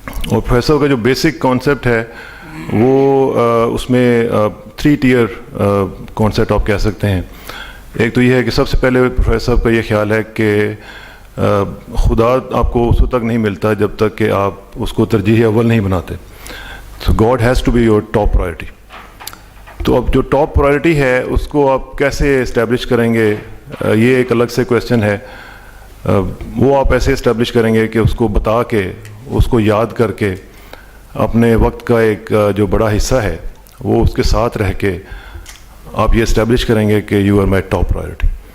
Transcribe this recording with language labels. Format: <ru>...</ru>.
<ur>اور پروفیسر کا جو بیسک کانسیپٹ ہے وہ اس میں 3 ٹیئر کانسیپٹ آپ کہہ سکتے ہیں. ایک تو یہ ہے کہ سب سے پہلے پروفیسر کا یہ خیال ہے کہ خدا آپ کو اس وقت تک نہیں ملتا جب تک کہ آپ اس کو ترجیح اول نہیں بناتے.</ur> <en>So God has to be your top priority.</en> <ur>تو اب جو ٹاپ پرائرٹی ہے اس کو آپ کیسے اسٹیبلش کریں گے، یہ ایک الگ سے کویسچن ہے. وہ آپ ایسے اسٹیبلش کریں گے کہ اس کو بتا کے، اس کو یاد کر کے، اپنے وقت کا ایک جو بڑا حصہ ہے وہ اس کے ساتھ رہ کے آپ یہ اسٹیبلش کریں گے کہ</ur> <en>You are my top priority.</en>